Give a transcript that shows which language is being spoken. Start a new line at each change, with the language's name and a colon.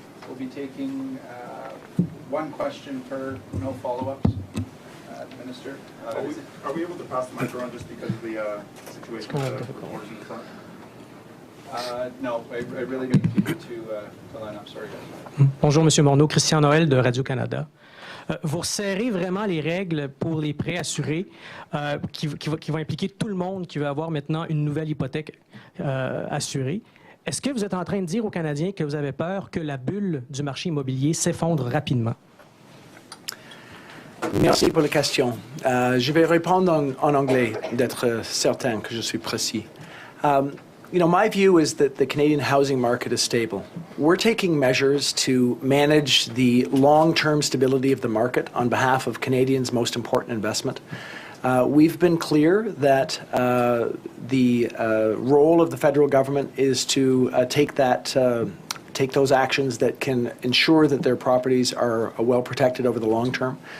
English: We'll be taking one question per, no follow-ups. Minister, are we able to pass the mic around just because of the situation with the reporters in the front? No, I really need people to line up. Sorry, guys.
French: Bonjour, Monsieur Morneau, Christian Noël de Radio-Canada. Vous resserrez vraiment les règles pour les prêts assurés qui vont impliquer tout le monde qui veut avoir maintenant une nouvelle hypothèque assurée. Est-ce que vous êtes en train de dire aux Canadiens que vous avez peur que la bulle du marché immobilier s'effondre rapidement? Merci pour la question. Je vais répondre en anglais, d'être certain que je suis précis.
English: My view is that the Canadian housing market is stable. We're taking measures to manage the long-term stability of the market on behalf of Canadians' most important investment. We've been clear that the role of the federal government is to take those actions that can ensure that their properties are well protected over the long term.